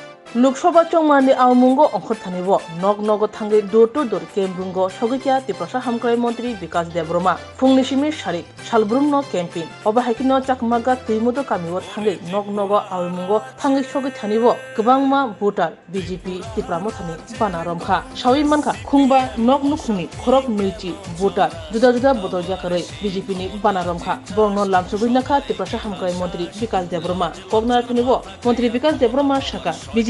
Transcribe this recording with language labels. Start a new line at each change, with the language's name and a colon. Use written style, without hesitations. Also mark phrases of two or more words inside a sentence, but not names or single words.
Kok Borok: लोकसभा चौमानि आमुंगो अंखर थानिबो नग नग थांगे
English: door to door
Kok Borok: केमब्रुंगो सगैया तिप्रसा हामक्राय मंत्री विकास देब्रमा फुंनिसिमि सारि सालब्रुमनो केम्पिं अबाहायकिनो चाकमागा तुइमुदो कामिओ थांगे नग नग आमुंगो थांगे सगै थानिबो गोबांमा भोटार बीजेपी तिप्रामो थानि बाना रमखा सावि मानखा खुंबा नग नुखुंनि खरक नैथि भोटार
Hindi: जुदा जुदा बदल
Kok Borok: जाकरै बीजेपी नि बाना रमखा बरनो लामसुबैनाखा तिप्रसा हामक्राय मंत्री विकास देब्रमा कगनार थानिबो मंत्री विकास देब्रमा शाखा बीजेपी